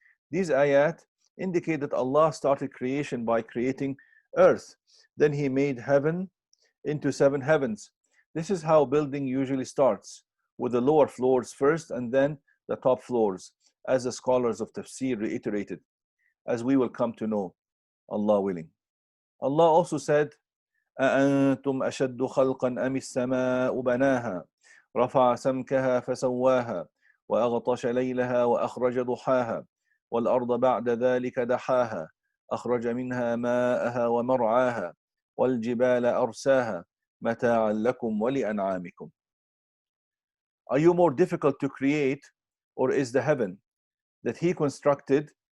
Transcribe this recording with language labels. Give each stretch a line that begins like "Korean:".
English: These ayat indicate that Allah started creation by creating earth. Then he made heaven into 7 heavens. This is how building usually starts, with the lower floors first and then the top floors, as the scholars of Tafsir reiterated, as we will come to know, Allah willing. Allah also said,
Arabic: أأنتم أشد خلقا أم السماء بناها رفع سمكها فسواها وأغطش ليلها وأخرج ضحاها والأرض بعد ذلك دحاها أخرج منها ماءها ومرعاها والجبال أرساها متاعا لكم ولأنعامكم.
English: Are you more difficult to create, or is the heaven that he constructed?